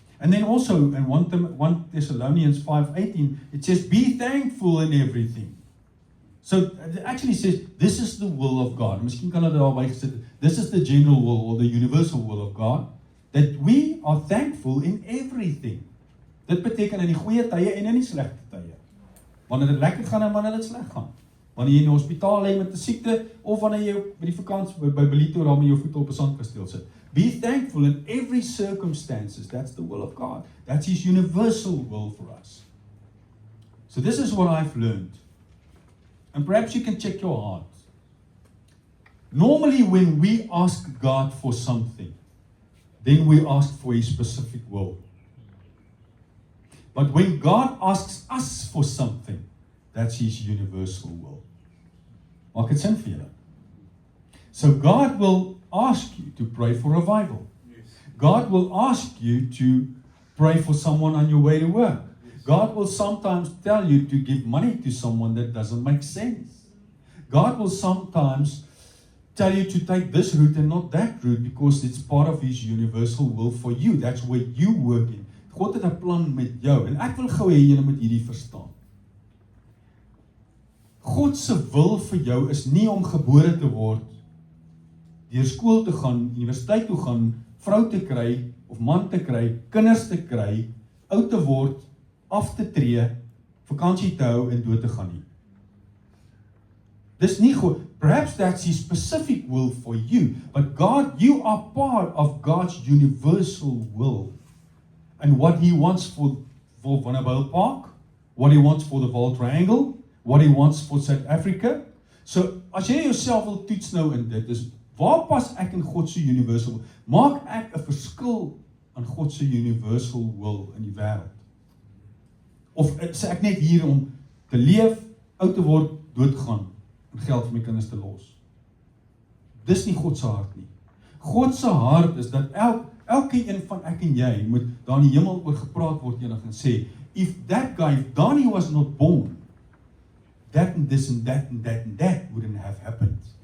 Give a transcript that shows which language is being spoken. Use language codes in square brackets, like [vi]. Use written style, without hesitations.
[en] And then also in 1 Thessalonians 5:18, it says, be thankful in everything. So it actually says, this is the will of God. [af] Miskien kan hulle daarby gesit, [en] this is the general will or the universal will of God, that we are thankful in everything. [af] Dit beteken in die goeie tye en in die slegte tye. Wanneer dit lekker gaan en wanneer dit sleg gaan. Wanneer jy in die hospitaal lê met 'n siekte of wanneer jy by die vakansie by Belito daar met jou voet op 'n sandkasteel sit. [en] Be thankful in every circumstances. That's the will of God. That's his universal will for us. So this is what I've learned. And perhaps you can check your heart. Normally when we ask God for something, then we ask for his specific will. But when God asks us for something, that's his universal will. [af] Maak dit sin vir julle? [en] So God will ask you to pray for revival. Yes. God will ask you to pray for someone on your way to work. Yes. God will sometimes tell you to give money to someone that doesn't make sense. God will sometimes tell you to take this route and not that route because it's part of his universal will for you. That's where you work in. [af] God het 'n plan met jou en ek wil gou hê julle moet hierdie verstaan. God se wil vir jou is nie om gebore te word, deur skool te gaan, universiteit toe gaan, vrou te kry of man te kry, kinders te kry, oud te word, af te tree, vakansie te hou en dood te gaan nie. Dis nie God. [en] Perhaps that's his specific will for you, but God, you are part of God's universal will. And what he wants for Vanderbijl Park, what he wants for the Vaal Triangle, what he wants for South Africa. [af] So, as jy jouself wil toets nou in dit, is waar pas ek in God se universal will? Maak ek 'n verskil aan God se universal will in die wêreld? Of sê ek net hier om te leef, oud te word, doodgaan en geld vir my kinders te los? Dis nie God se hart nie. God se hart is dat elke een van ek en jy moet daar in die hemel oor gepraat word eendag en sê, [en] if Donnie was not born, that and this and that and that and that wouldn't have happened.